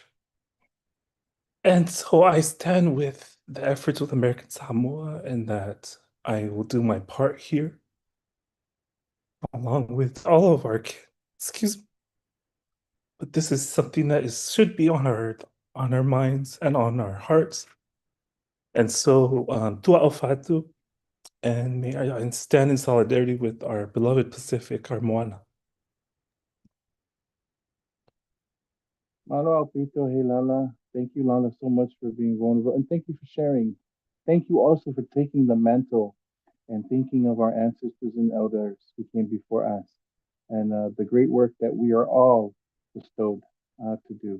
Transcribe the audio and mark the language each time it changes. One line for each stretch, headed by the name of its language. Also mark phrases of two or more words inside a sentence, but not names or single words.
English: And so I stand with the efforts with American Samoa, and that I will do my part here, along with all of our kids. Excuse me. But this is something that should be on our minds and on our hearts. And so,
Samoan: tua au fatu,
English: and may I stand in solidarity with our beloved Pacific, our Moana.
Tongan: Malo Alpito, hey Lala.
English: Thank you, Lala, so much for being vulnerable. And thank you for sharing. Thank you also for taking the mantle and thinking of our ancestors and elders who came before us and the great work that we are all bestowed to do.